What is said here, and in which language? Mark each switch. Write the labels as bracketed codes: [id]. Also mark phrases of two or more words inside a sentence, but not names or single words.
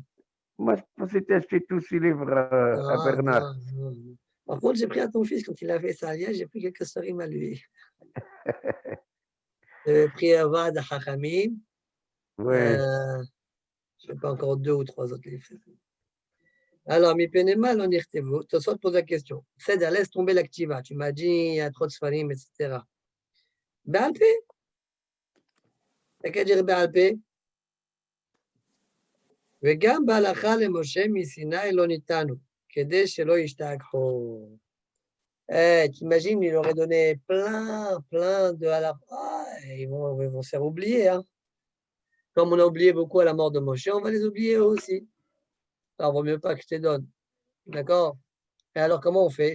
[fr] Moi, je pensais que tu as acheté tous ces livres à Non, Bernard. non, non, non. Par contre, j'ai pris à ton fils quand il a fait ça, j'ai pris quelques Sfarim à lui. J'avais pris Avad à Chachamim. Ouais. Je ne sais pas encore 2 ou 3 autres livres. Alors, [he] מפני מה לא נכתבו. [fr] Tosot pose la question. C'est-à-dire, laisse tomber l'activa. Tu m'as dit, il y a trop de Sfarim, etc. [he] בעל פה. [fr] T'as qu'à dire [he] בעל פה. וגם בהלכה למשה מסיני לא ניתנו, כדי שלא ישתכחו. [fr] T'imagines, il aurait donné plein de halakha. Ils vont se faire oublier. Hein. Comme on a oublié beaucoup à la mort de Moshe, on va les oublier eux aussi. Alors, vaut mieux pas que je te donne. D'accord? Et alors, comment on fait?